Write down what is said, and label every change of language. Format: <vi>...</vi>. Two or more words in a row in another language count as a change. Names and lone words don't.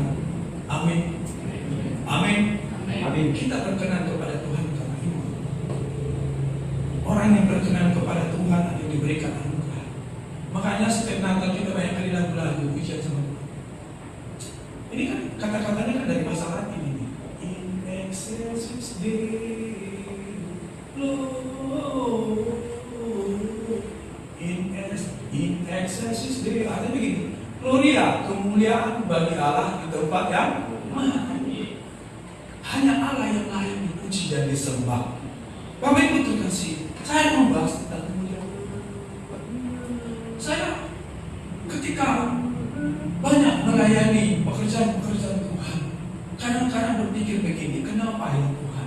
<id>Amin. Amin. Amin. Kita berkenan kepada Tuhan karena iman. Orang yang berkenan kepada Tuhan akan diberikan anugerah. Makanya setiap Natal kita banyak kali lagu-lagu pujian sama Tuhan. Ini kan kata-katanya kan dari bahasa Latin ini.</id> <la>In excelsis Deo, in excelsis Deo.</la> <id>Artinya begini, Gloria, kemuliaan bagi Allah di tempat yang maha tinggi. Hanya Allah yang layak dipuji dan disembah. Bapak Ibu terkasih, saya membahas tentang kemuliaan. Saya ketika banyak melayani pekerjaan-pekerjaan Tuhan, kadang-kadang berpikir begini, kenapa ya Tuhan?</id>